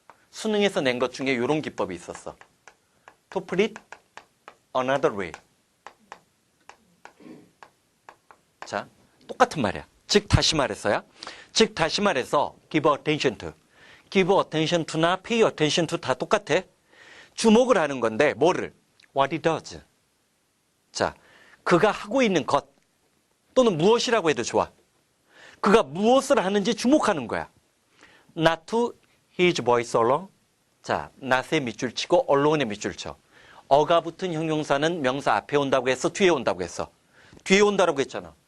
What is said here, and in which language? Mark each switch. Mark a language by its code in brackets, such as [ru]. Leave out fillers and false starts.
[ko] 수능에서 낸 것 중에 이런 기법이 있었어. [en] To put it another way. [ko] 자, 똑같은 말이야. 즉 다시 말해서야. 즉 다시 말해서 [en] give attention to. give attention to [ko] 나 [en] pay attention to [ko] 다 똑같아. 주목을 하는 건데 뭐를? [en] What he does. [ko] 자, 그가 하고 있는 것 또는 무엇이라고 해도 좋아. 그가 무엇을 하는지 주목하는 거야. [en] Not to his voice alone. [ko] 자, not에 밑줄 치고 alone에 밑줄 쳐. 어가 붙은 형용사는 명사 앞에 온다고 해서 뒤에 온다고 했어. 뒤에 온다고 했잖아.